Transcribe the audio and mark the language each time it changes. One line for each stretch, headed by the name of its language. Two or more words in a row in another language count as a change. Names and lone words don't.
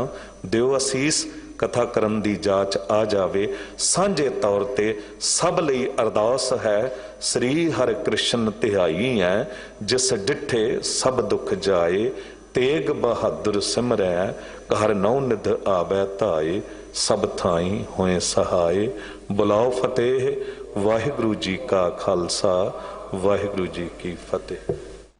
Punjabi: ਦਿਓ ਅਸੀਸ, ਕਥਾ ਕਰਨ ਦੀ ਜਾਚ ਆ ਜਾਵੇ। ਸਾਂਝੇ ਤੌਰ ਤੇ ਸਭ ਲਈ ਅਰਦਾਸ ਹੈ, ਸ੍ਰੀ ਹਰਿ ਕ੍ਰਿਸ਼ਨ ਧਿਆਈਐ, ਜਿਸ ਡਿਠੇ ਸਭਿ ਦੁਖਿ ਜਾਇ, ਤੇਗ ਬਹਾਦਰ ਸਿਮਰਿਐ, ਘਰਿ ਨਉ ਨਿਧਿ ਆਵੈ ਧਾਇ, ਸਭ ਥਾਈਂ ਹੋਇ ਸਹਾਇ। ਬੁਲਾਓ ਫਤਿਹ, ਵਾਹਿਗੁਰੂ ਜੀ ਕਾ ਖਾਲਸਾ, ਵਾਹਿਗੁਰੂ ਜੀ ਕੀ ਫਤਿਹ।